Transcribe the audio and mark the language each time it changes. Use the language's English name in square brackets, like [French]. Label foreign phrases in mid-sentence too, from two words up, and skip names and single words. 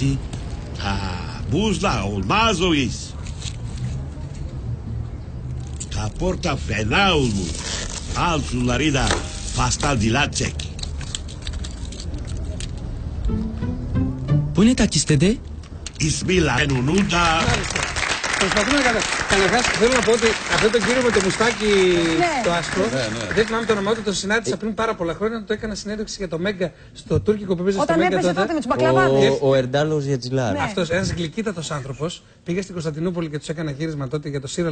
[Turkish] Ha, buzla olmaz o iş. Kaporta fena olmuş. Al şunları da pasta dilat çek. Bu ne Takis dede? İsmi ben onu da... [Greek] Προσπαθούμε να καταλάβουμε. Καταρχάς, θέλω να πω ότι αυτό το κύριο με το μουστάκι το άσπρο, δεν θυμάμαι το όνομά του, το συνάντησα πριν πάρα πολλά χρόνια. Το έκανα συνέντευξη για το Μέγκα στο τουρκικό που παίζει στο Μέγκα. Όταν έπαιζε τότε με τους μπακλαβάδες. Ο Ερντάλος Γιατζιλάρ. Αυτός, ένας γλυκύτατος άνθρωπος, πήγε στην Κωνσταντινούπολη και τους έκανα γύρισμα τότε για το σύριαλ.